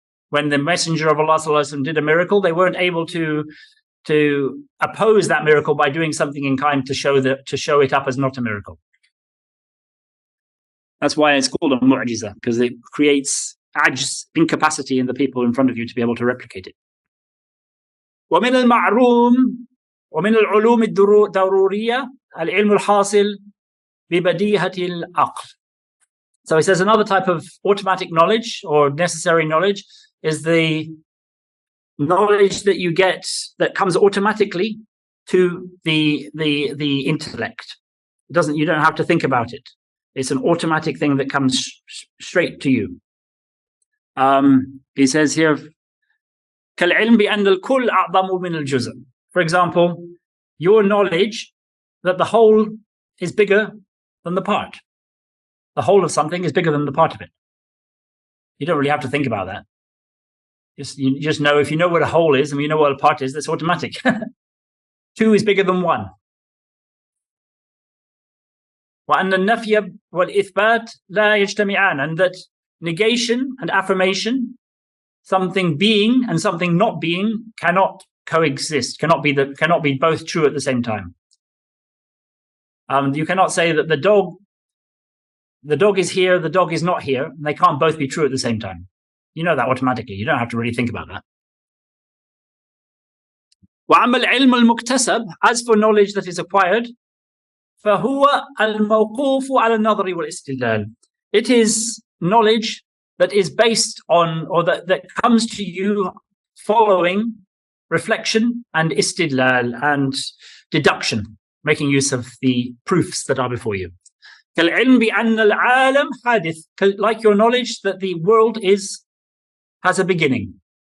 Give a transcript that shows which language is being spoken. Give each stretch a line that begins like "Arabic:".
English: When the Messenger of Allah sallallahu alaihi wasallam did a miracle, they weren't able to oppose that miracle by doing something in kind to show it up as not a miracle. That's why it's called a mu'jiza, because it creates incapacity in the people in front of you to be able to replicate it.
Arabic: ومن المعروم ومن العلوم الضرورية العلم الحاصل ببديهة العقل.
English: So he says another type of automatic knowledge or necessary knowledge is the knowledge that you get that comes automatically to the intellect. You don't have to think about it. It's an automatic thing that comes straight to you. He says here,
Arabic: كَالْعِلْمِ بِأَنَّ الْكُلَّ أَعْظَمُ مِنَ الْجُزْءِ.
English: For example, your knowledge that the whole is bigger than the part. The whole of something is bigger than the part of it. You don't really have to think about that. You just know, if you know what a whole is and you know what a part is, that's automatic. 2 is bigger than 1.
Arabic: وأن النفي والإثبات لا يجتمعان,
English: and that negation and affirmation, something being and something not being, cannot coexist, cannot be both true at the same time. You cannot say that the dog is here, the dog is not here, and they can't both be true at the same time. You know that automatically. You don't have to really think about that. وَأَمَّا الْعِلْمُ الْمُكْتَسَبِ, as for knowledge that is acquired, فَهُوَ الْمَوْقُوفُ عَلَى النَّظْرِ وَالْإِسْتِدْلَالِ. It is knowledge that is based on, or that comes to you following reflection and istidlal and deduction, making use of the proofs that are before you.
Arabic: كَالْعِلْمِ بِأَنَّ الْعَالَمَ حَادِث,
English: like your knowledge that the world has a beginning.